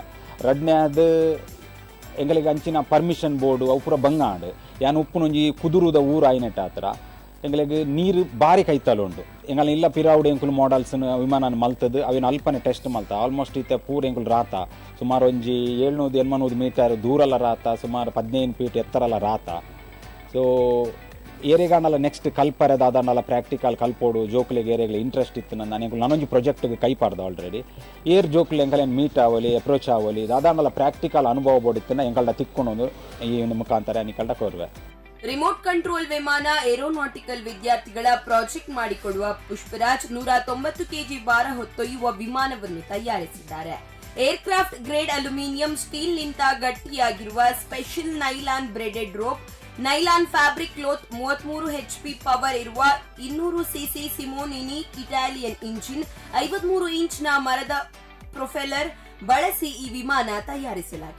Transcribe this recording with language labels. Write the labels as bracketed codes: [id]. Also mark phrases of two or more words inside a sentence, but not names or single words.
[tcy] ರಡ್ನೆ ಅದು ಎಂಗಳಿಗೆ ಅಂಚಿನ ಪರ್ಮಿಷನ್ ಬೋರ್ಡು ಅವು ಪೂರ ಬಂಗಾಡು ಯಾನು ಉಪ್ಪುನೊಂಜಿ ಕುದುರುದ ಊರು ಆಯ್ನೆಟ್ಟ ಹತ್ರ ಎಂಗಳಿಗೆ ನೀರು ಬಾರಿ ಕೈತಲು ಉಂಟು ಎಂಗಲ್ ಇಲ್ಲ ಪಿರಾವುಡು ಎಂಕುಲು ಮಾಡಲ್ಸ್ ವಿಮಾನ ಮಲ್ತದ್ದು ಅವಿನ ಅಲ್ಪನೆ ಟೆಸ್ಟ್ ಮಲ್ತ ಆಲ್ಮೋಸ್ಟ್ ಇತ್ತೆ ಪೂರ ಎಂಕುಲು ರಾತ ಸುಮಾರು ಒಂಜಿ 700-800 ಮೀಟರ್ ದೂರಲ್ಲ ರಾತ ಸುಮಾರು 15 ಫೀಟ್ ಎತ್ತರಲ್ಲ ರಾತ. ಸೊ ಏರೆಗಾಂಡಲ್ಲ ನೆಕ್ಸ್ಟ್ ಕಲ್ಪರದ ಅದಾಂಡಲ್ಲ ಪ್ರಾಕ್ಟಿಕಲ್ ಕಲ್ಪೋಡು ಜೋಕ್ಲಿಗೆ ಏರೆಗಳಿಗೆ ಇಂಟ್ರೆಸ್ಟ್ ಇತ್ತು ನಾನೊಂಜಿ ಪ್ರಾಜೆಕ್ಟ್ಗೆ ಕೈ ಪಾಡ್ದು ಆಲ್ರೆಡಿ ಏರ್ ಜೋಕ್ಲಿ ಎಂಕಲೇನು ಮೀಟ್ ಆವಲಿ ಅಪ್ರೋಚ್ ಆವಲಿ ಅದಾಂಡಲ್ಲ ಪ್ರಾಕ್ಟಿಕಲ್ ಅನುಭವ ಬೋಡಿತ್ತು ಎಂಕಲ್ಡ ತಿಕ್ಕೊಂಡು ಈ ಮುಖಾಂತರ ನಿಕಲ್ಡ ಕೋರ್ವೆ. [en] remote control [kn] ವಿಮಾನ ಏರೋನಾಟಿಕಲ್ ವಿದ್ಯಾರ್ಥಿಗಳ ಪ್ರಾಜೆಕ್ಟ್ ಮಾಡಿಕೊಡುವ ಪುಷ್ಪರಾಜ್ 190 ಕೆಜಿ ಭಾರ ಹೊತ್ತೊಯ್ಯುವ ವಿಮಾನವನ್ನು ತಯಾರಿಸಿದ್ದಾರೆ. [en] aircraft grade aluminium steel [kn] ನಿಂದ ಗಟ್ಟಿಯಾಗಿರುವ [en] special nylon braided rope, nylon fabric cloth, [kn] 33 HP ಪವರ್ ಇರುವ 200 cc ಸಿಮೋನಿನಿ [en] Italian engine, [kn] 53 ಇಂಚ್ನ ಮರದ ಪ್ರೊಪೆಲ್ಲರ್ ಬಳಸಿ ಈ ವಿಮಾನ ತಯಾರಿಸಲಾಗಿದೆ.